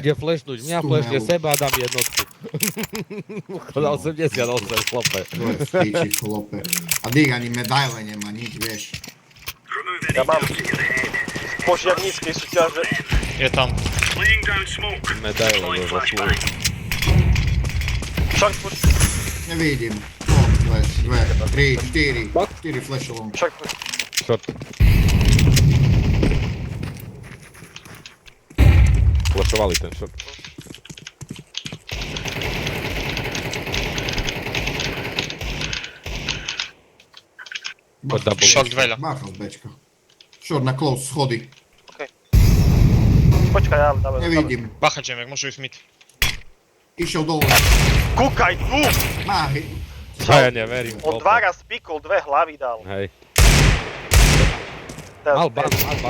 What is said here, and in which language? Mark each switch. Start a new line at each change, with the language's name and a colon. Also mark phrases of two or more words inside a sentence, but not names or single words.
Slovak: Ide flashnúť, mňa flashne seba a dám jednotku. Chodá 88, chlope. To je v piči, chlope. A Dig ani medaile nemá, nič, vieš. Ja mám z požiarníckej súťaže. Je tam. Medaile je zaslúži.
English: Short push,
Slovak: Nevidím. No, flash, 2, 3, 4.
English: 4 flash long. short push. Short.
Slovak: Flashovali ten short. Poď double. Šok veľa. Bacha z bečka. Short na close, schody. Počkaj, ja dáme. Nevidím. Bacha Jamek, môžu ísť mid. Išiel dole. Kúkaj tu! Má, Ja neverím. On dva raz pikol, dve hlavy dal. Hej. Teraz- Mal ban.